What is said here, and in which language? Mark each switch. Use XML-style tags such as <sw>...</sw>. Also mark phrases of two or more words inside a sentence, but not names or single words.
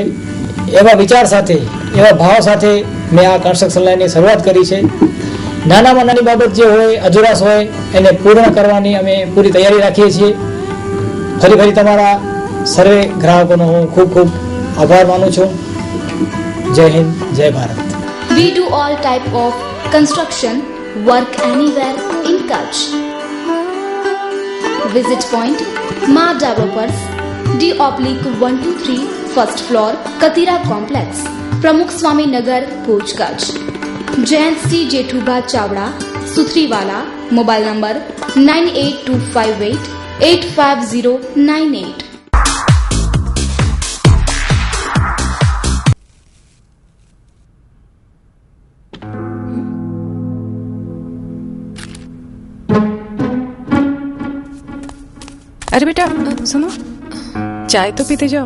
<gu>એવા વિચાર સાથે, એવા ભાવ સાથે મેં આ</gu> <en>construction lineની</en> <gu>શરૂઆત કરી છે. નાનામાં નાની બાબત જે હોય, અધુરાશ હોય, એને પૂર્ણ કરવાની અમે પૂરી તૈયારી રાખીએ છીએ. ફરી તમારા સર્વે ગ્રાહકોનો હું ખૂબ ખૂબ આભાર માનું છું. જય હિન્દ, જય ભારત.</gu> <en>We do all type of construction work anywhere in Kutch. Visit point Ma Developers, D/123 first floor, Katira Complex, Pramukh Swami Nagar, Bhuj, Kutch. Jayant C. Jethubha Chavda, Suthriwala, mobile number 9825885098.</en> <hi>अरे बेटा सुनो, चाय तो पीते जाओ.</hi>